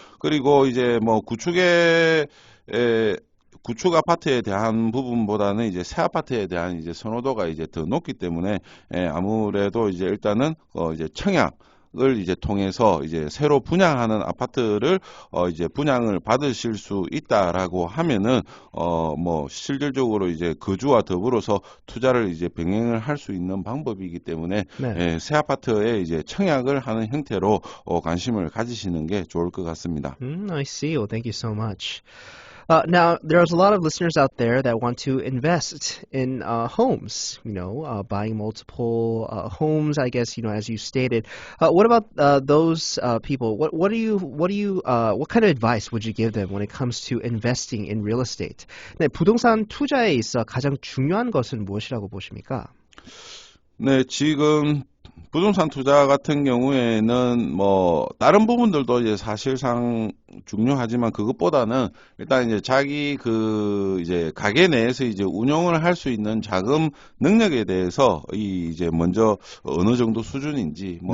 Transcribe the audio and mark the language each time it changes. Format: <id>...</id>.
<ko>그리고 이제 뭐 구축 아파트에 대한 부분보다는 이제 새 아파트에 대한 이제 선호도가 이제 더 높기 때문에 아무래도 이제 일단은 이제 청약을 이제 통해서 이제 새로 분양하는 아파트를 이제 분양을 받으실 수 있다라고 하면은 뭐 실질적으로 이제 거주와 더불어서 투자를 이제 병행을 할 수 있는 방법이기 때문에 네. 새 아파트에 이제 청약을 하는 형태로 관심을 가지시는 게 좋을 것 같습니다.</ko> <en>I see. Well, thank you so much. Now, there's a lot of listeners out there that want to invest in homes, buying multiple homes, I guess, as you stated. What about those people? What kind of advice would you give them when it comes to investing in real estate?</en> <ko>네, 부동산 투자에 있어 가장 중요한 것은 무엇이라고 보십니까? 네, 지금 부동산 투자 같은 경우에는 뭐 다른 부분들도 이제 사실상 중요하지만 그것보다는 일단 이제 자기 그 이제 가게 내에서 이제 운용을 할 수 있는 자금 능력에 대해서 이제 먼저 어느 정도 수준인지 뭐</ko>